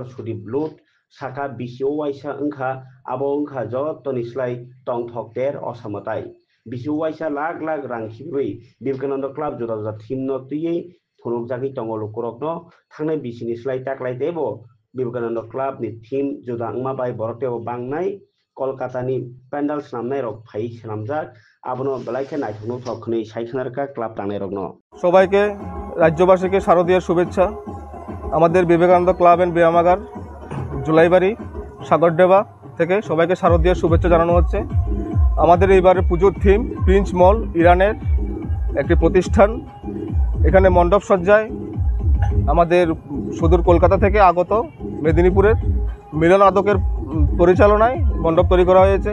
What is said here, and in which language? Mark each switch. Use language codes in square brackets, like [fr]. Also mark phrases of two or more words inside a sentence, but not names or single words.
[trp] सुदीप लुट साका बिसिओ वाइसा अंखा आबो अंखा जतनि स्लाइ टंथक तेर असमताय बिसिओ वाइसा लाख लाख रां खिबै विवेकानंद क्लाब जुदा जुदा थीमनो तुयै फुनुकजागै तंगलो करकनो थांनाय बिसिनि स्लाइ टाक्लाइ देबो विवेकानंद क्लाबनि थीम जुदा अंमा बाय बरतेव बांनाय कलकातानि पेंडल स्नामनाय रक फाइ स्नामजाक आबनो बेलाइके नायथनो थखनै साइखनारका क्लाब टांनाय रकनो [bn] সবাইকে রাজ্যবাসীকে শারদীয়ার শুভেচ্ছা। আমাদের বিবেকানন্দ ক্লাব এন্ড ব্যায়ামাগার জুলাইবাড়ি সাগরডেবা থেকে সবাইকে শারদীয়ার শুভেচ্ছা জানানো হচ্ছে। আমাদের এইবারের পুজোর থিম প্রিন্স মল ইরানের একটি প্রতিষ্ঠান। এখানে মণ্ডপ সজ্জায় আমাদের সুদূর কলকাতা থেকে আগত মেদিনীপুরের মিলন আদকের পরিচালনায় মণ্ডপ তৈরি করা হয়েছে।